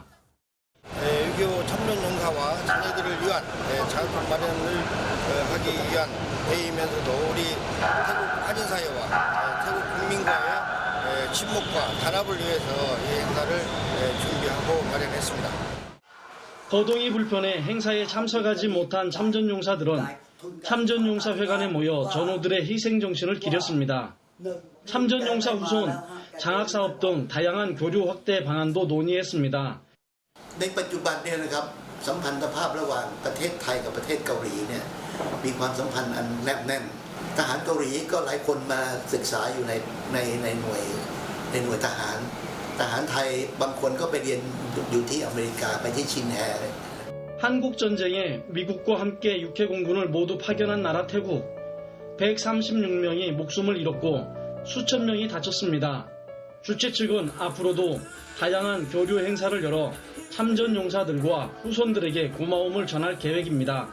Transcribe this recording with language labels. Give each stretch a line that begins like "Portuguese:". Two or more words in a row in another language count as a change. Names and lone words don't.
Korean: 6.25 참전용사와 자녀들을 위한 장학금 마련을 하기 위한 회의면서도 우리 태국 한인사회와 태국 국민과의 친목과 단합을 위해서 이 행사를 준비하고 마련했습니다. 거동이 불편해 행사에 참석하지 못한 참전용사들은 참전용사회관에 모여 전우들의 희생정신을 기렸습니다. 참전용사 후손, 장학사업 등 다양한 교류 확대 방안도 논의했습니다.
Thai: ในปัจจุบันเนี่ยนะครับสัมพันธภาพระหว่างประเทศไทยกับประเทศเกาหลีเนี่ยมีความสัมพันธ์อันแนบแน่นทหารเกาหลีก็หลายคนมาศึกษาอยู่ในหน่วยทหารไทยบางคนก็ไปเรียนอยู่ที่อเมริกาไปที่ชินแฮ
Korean: 한국전쟁에 미국과 함께 육해공군을 모두 파견한 나라 태국. 136명이 목숨을 잃었고 수천 명이 다쳤습니다. 주최 측은 앞으로도 다양한 교류 행사를 열어 참전 용사들과 후손들에게 고마움을 전할 계획입니다.